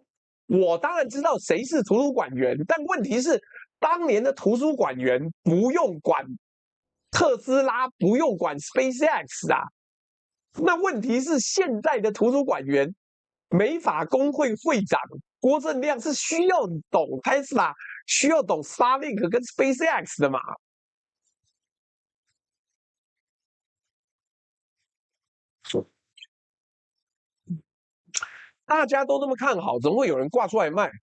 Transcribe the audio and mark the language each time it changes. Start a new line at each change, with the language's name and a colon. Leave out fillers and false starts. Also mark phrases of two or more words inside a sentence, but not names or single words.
Chinese: 我當然知道誰是圖書館員，但問題是，當年的圖書館員不用管特斯拉，不用管 SpaceX 啊。那問題是，現在的圖書館員，美法工會會長郭正亮是需要懂 Tesla， 需要懂 Starlink 跟 SpaceX 的嘛？大家都那麼看好，怎麼會有人掛出來賣？